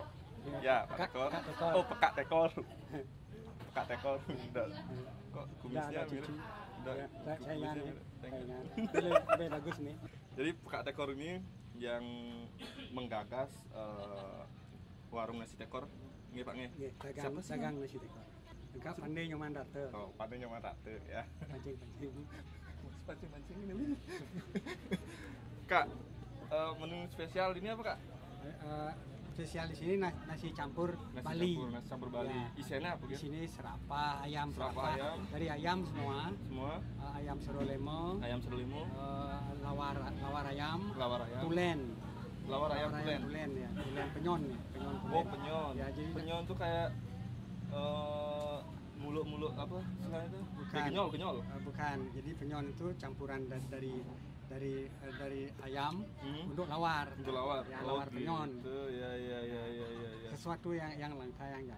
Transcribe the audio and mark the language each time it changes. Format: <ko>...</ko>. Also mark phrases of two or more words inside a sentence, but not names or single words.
<id>Ya, Pak Tekor. Kak Tekor. Oh, Pekak Tekor. Pekak Tekor. Kok kumisnya Udah mirip? cuci. Udah, Saingan kumisnya ya. mirip. Saingan. Lebih bagus nih. Jadi Pekak Tekor ini yang menggagas warung nasi tekor.</id> <ban>Nggih, Pak nggih.</ban> <id>Iya, dagang nasi tekor. Engkau pandai nyoman rata. Oh, pandai nyoman rate ya. Pancing-pancing. Pancing ini. Kak, menu spesial ini apa, Kak? Spesial di sini nasi campur Nasi Bali. nasi campur Bali. Ya. Isinya apa Di gitu? sini serapah, ayam Serapah ayam. Dari ayam semua. Semua Ayam seru lemo. ayam serlimo, Lawar ayam. lawar ayam, Tulen. lawar ayam tulen. Tulen ya. Tulen penyon ya. Penyon tulen. Oh, penyon. Ya, jadi Penyon tuh kayak muluk-muluk apa istilahnya itu? Bukan. Kenyol. Bukan. Jadi penyon itu campuran dari ayam Hmm. untuk lawar. Untuk lawar. Ya, lawar penyon. Gitu. Ya. Sesuatu yang langka yang jarang.</id>